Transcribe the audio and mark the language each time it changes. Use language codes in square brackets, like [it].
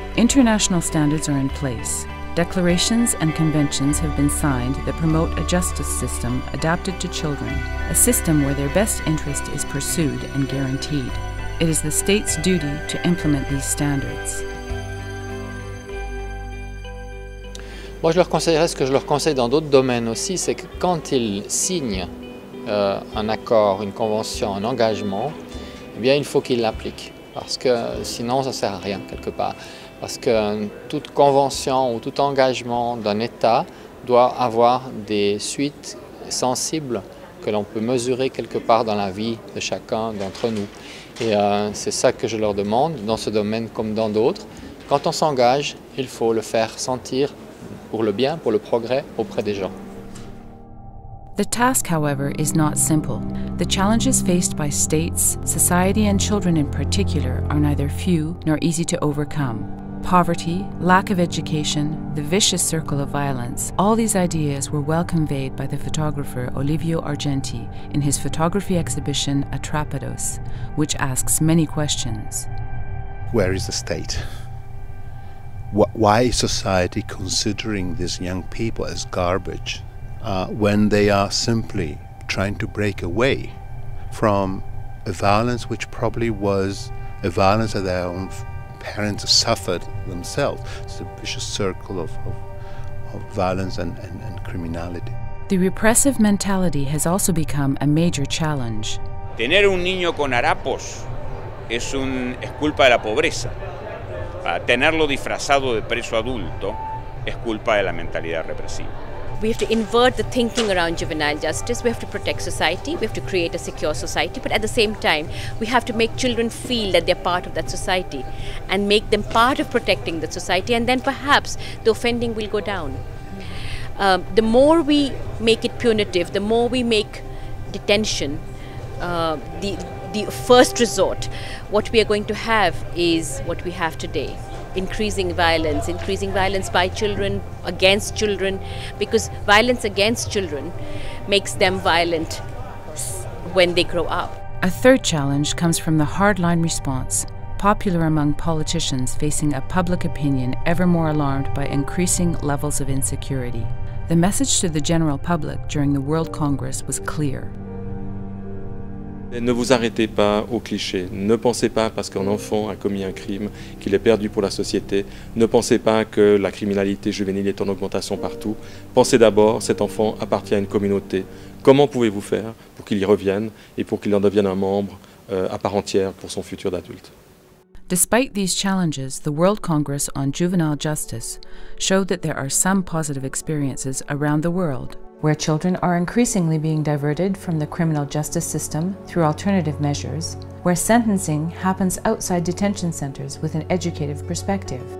[en] International standards are in place. Declarations and conventions have been signed that promote a justice system adapted to children, a system where their best interest is pursued and guaranteed. It is the state's duty to implement these standards. [fr] Moi, je leur conseillerais ce que je leur conseille dans d'autres domaines aussi, c'est que quand ils signent un accord, une convention, un engagement, eh bien, il faut qu'ils l'appliquent, parce que sinon, ça ne sert à rien quelque part. Parce que toute convention ou tout engagement d'un État doit avoir des suites sensibles que l'on peut mesurer quelque part dans la vie de chacun d'entre nous. Et c'est ça que je leur demande, dans ce domaine comme dans d'autres. Quand on s'engage, il faut le faire sentir pour le bien, pour le progrès auprès des gens. [en] The task, however, is not simple. The challenges faced by states, society, and children in particular are neither few nor easy to overcome. Poverty, lack of education, the vicious circle of violence, all these ideas were well conveyed by the photographer Olivio Argenti in his photography exhibition Atrapados, which asks many questions. Where is the state? Why is society considering these young people as garbage when they are simply trying to break away from a violence which probably was a violence that their own parents suffered themselves? It's a vicious circle of violence and criminality. The repressive mentality has also become a major challenge. [es] Tener un niño con harapos es culpa de la pobreza. Tenerlo disfrazado de preso adulto es culpa de la mentalidad represiva. [en] We have to invert the thinking around juvenile justice. We have to protect society. We have to create a secure society. But at the same time, we have to make children feel that they're part of that society and make them part of protecting the society. And then perhaps the offending will go down. The more we make it punitive, the more we make detention the first resort, what we are going to have is what we have today. Increasing violence by children, against children, because violence against children makes them violent when they grow up. A third challenge comes from the hardline response, popular among politicians facing a public opinion ever more alarmed by increasing levels of insecurity. The message to the general public during the World Congress was clear. [fr] Ne vous arrêtez pas aux clichés. Ne pensez pas parce qu'un enfant a commis un crime qu'il est perdu pour la société. Ne pensez pas que la criminalité juvénile est en augmentation partout. Pensez d'abord, cet enfant appartient à une communauté. Comment pouvez-vous faire pour qu'il y revienne et pour qu'il en devienne un membre à part entière pour son futur d'adulte? [en] Despite these challenges, the World Congress on Juvenile Justice showed that there are some positive experiences around the world, where children are increasingly being diverted from the criminal justice system through alternative measures, where sentencing happens outside detention centers with an educative perspective.